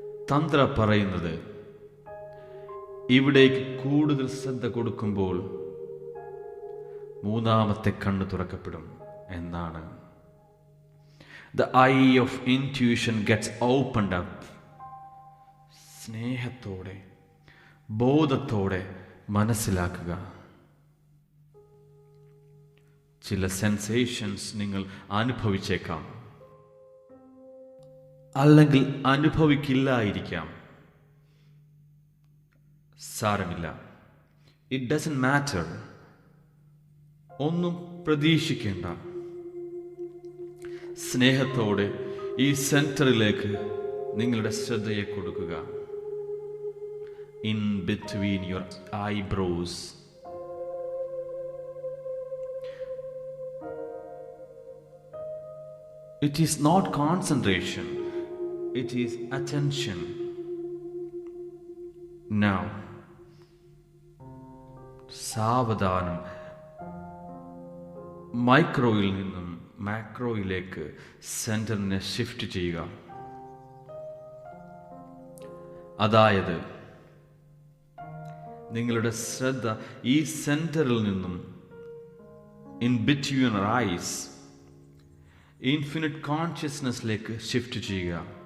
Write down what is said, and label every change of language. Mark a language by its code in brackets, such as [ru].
[ml] തന്ത്ര പറയുന്നത് ഇവിടേക്ക് കൂടുതൽ ശ്രദ്ധ കൊടുക്കുമ്പോൾ മൂന്നാമത്തെ കണ്ണ് തുറക്കപ്പെടും എന്നാണ്. [en] The eye of intuition gets opened up. [ml] സ്നേഹത്തോടെ, ബോധത്തോടെ മനസ്സിലാക്കുക. ചില സെൻസേഷൻസ് നിങ്ങൾ അനുഭവിച്ചേക്കാം, അല്ലെങ്കിൽ അനുഭവിക്കില്ലായിരിക്കാം. സാരമില്ല, [en] It doesn't matter. [ml] ഒന്നും പ്രതീക്ഷിക്കേണ്ട. സ്നേഹത്തോടെ ഈ സെന്ററിലേക്ക് നിങ്ങളുടെ ശ്രദ്ധയെ കൊടുക്കുക. [en] In between your eyebrows. It is not concentration, it is attention. [ml] Now, സാവധാനം മൈക്രോയിൽ നിന്നും മാക്രോയിലേക്ക് സെന്ററിനെ ഷിഫ്റ്റ് ചെയ്യുക. അതായത് നിങ്ങളുടെ ശ്രദ്ധ ഈ സെന്ററിൽ നിന്നും [en] in between your eyes [ml] infinite കോൺഷ്യസ്നെസ്സിലേക്ക് shift ചെയ്യുക.